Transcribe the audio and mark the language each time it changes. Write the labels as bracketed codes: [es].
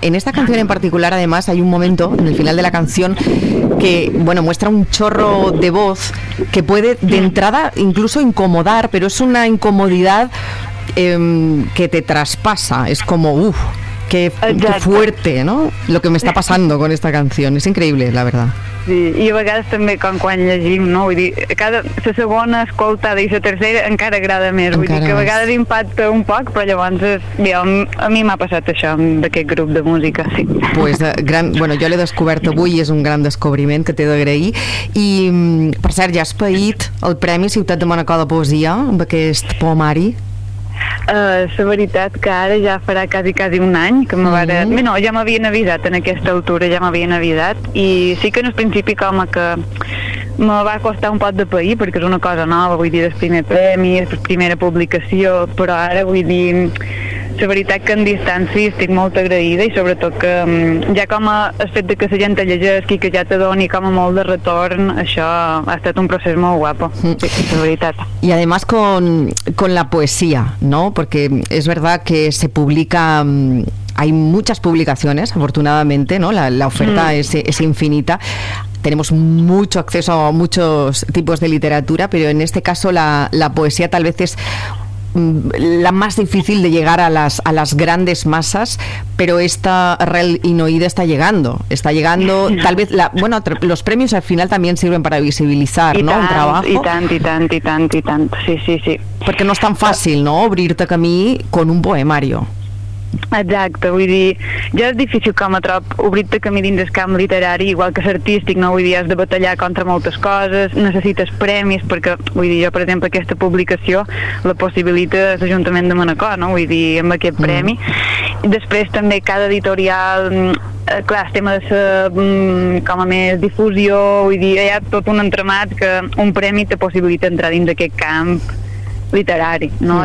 [es] En esta canción en particular, además, hay un momento en el final de la canción que, bueno, muestra un chorro de voz que puede de entrada incluso incomodar, pero es una incomodidad que te traspasa. Es como, uff, qué fuerte, ¿no? Lo que me está pasando con esta canción. Es increíble, la verdad. [ca] Sí, i a vegades també com quan llegim, no? Vull dir, cada, la segona escoltada i la tercera encara agrada més, encara. Vull dir que a vegades impacta un poc, però llavors bé, a mi m'ha passat això d'aquest grup de música, sí. Pues, gran, bueno, jo l'he descobert avui, és un gran descobriment que t'he d'agrair, i per cert, ja has paït el Premi Ciutat de Manacor de Poesia amb aquest poemari. La veritat que ara ja farà quasi un any que me varen... Bé, no, ja m'havien avisat en aquesta altura, ja m'havien avisat, i sí que en el principi com que me va costar un poc de pair, perquè és una cosa nova, vull dir, el primer premi, la primera publicació, però ara, vull dir, la veritat que en distància estic molt agraïda, i sobretot que ja com el fet de que la gent te llegeixi i que ja te doni com a molt de retorn, això ha estat un procés molt guapo, la veritat. [es] I además con la poesia, ¿no? Porque es verdad que se publica, hay muchas publicaciones, afortunadamente, ¿no? La oferta es infinita. Tenemos mucho acceso a muchos tipos de literatura, pero en este caso la poesía tal vez es la más difícil de llegar a las grandes masas, pero esta Arrel Inoïda está llegando, tal vez los premios al final también sirven para visibilizar, ¿no?, un trabajo. Y tanto, sí. Porque no es tan fácil, ¿no?, abrirte camino con un poemario. [ca] Exacte, vull dir, ja és difícil com a trop obrir-te camí dins el camp literari, igual que l'artístic, no? Vull dir, has de batallar contra moltes coses, necessites premis, perquè, vull dir, jo, per exemple, aquesta publicació la possibilita l'Ajuntament de Manacor, no? Vull dir, amb aquest premi. I després també cada editorial, clar, el tema de la, com a més, difusió, vull dir, hi ha tot un entramat que un premi te possibilita entrar dins aquest camp literari, no?